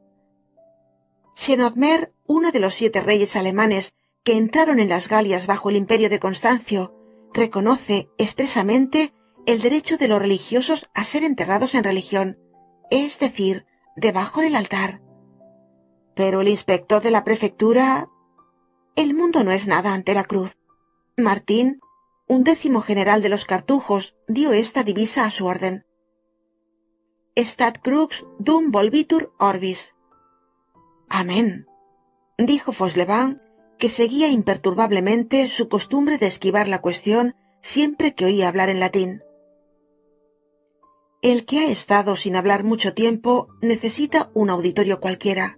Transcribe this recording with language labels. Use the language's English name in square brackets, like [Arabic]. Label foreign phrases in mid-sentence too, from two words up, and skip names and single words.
[Spanish] Chenodmer, uno de los 7 reyes alemanes que entraron en las Galias bajo el imperio de Constancio, reconoce expresamente el derecho de los religiosos a ser enterrados en religión, es decir, debajo del altar. Pero el inspector de la prefectura... El mundo no es nada ante la cruz. Martín, 11º general de los cartujos, dio esta divisa a su orden. [Latin] Stat crux dum volvitur orbis. [Spanish] Amén, dijo Fauchelevent, que seguía imperturbablemente su costumbre de esquivar la cuestión siempre que oía hablar en latín. El que ha estado sin hablar mucho tiempo necesita un auditorio cualquiera.